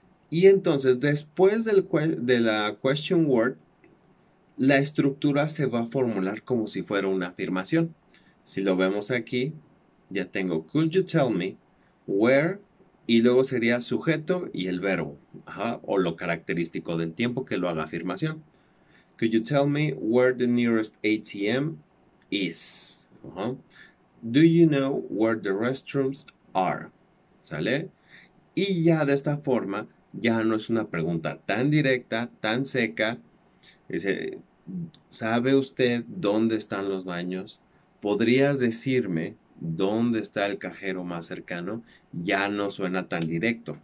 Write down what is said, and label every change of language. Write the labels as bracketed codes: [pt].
[es] Y entonces después de la question word, la estructura se va a formular como si fuera una afirmación. Si lo vemos aquí, ya tengo [en] could you tell me where [es] y luego sería sujeto y el verbo, ajá, o lo característico del tiempo que lo haga afirmación. [en] Could you tell me where the nearest ATM is? Ajá. Do you know where the restrooms are? [es] ¿Sale? Y ya de esta forma, ya no es una pregunta tan directa, tan seca. Dice, ¿sabe usted dónde están los baños? ¿Podrías decirme dónde está el cajero más cercano, ya no suena tan directo.